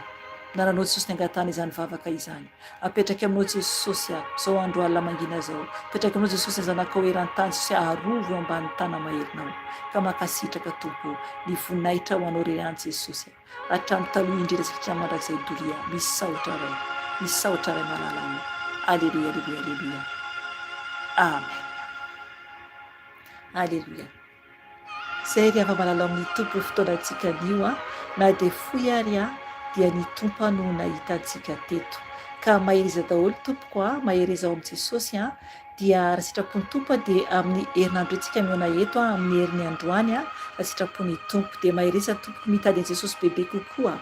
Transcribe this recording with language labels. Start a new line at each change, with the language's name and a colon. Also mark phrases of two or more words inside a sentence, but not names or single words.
Malagasy: Naranao Jesosy ny angatana izany vavaka izany. Apetraka aminao Jesosy zao andro alina mangina zao. Apetraka aminao Jesosy zanakao eran-tany sy arovo ambany tana maherinao. Ka mankasitraka tompo. Ny voninahitra ho anao rery ihany Jesosy. Hatramin'ny taloha indrindra satria mandrakizay doria. Misaotra ray. Misaotra ray malala ho.
French: Alléluia, alléluia, alléluia. Amen. Alléluia.
Malagasy: Zay ry afa-malala amin'ny tompo fotoanantsika anio na dia foy ary dia ny tompo no nahita antsika teto. Ka maheriza daholo tompoko mahereza ao amin'i Jesosy dia raha sitrapony tompo dia amin'ny herinandro antsika miona eto amin'ny herin'ny androany raha sitrapony tompo dia mahereza tompoko mitady an'i Jesosy bebe kokoa.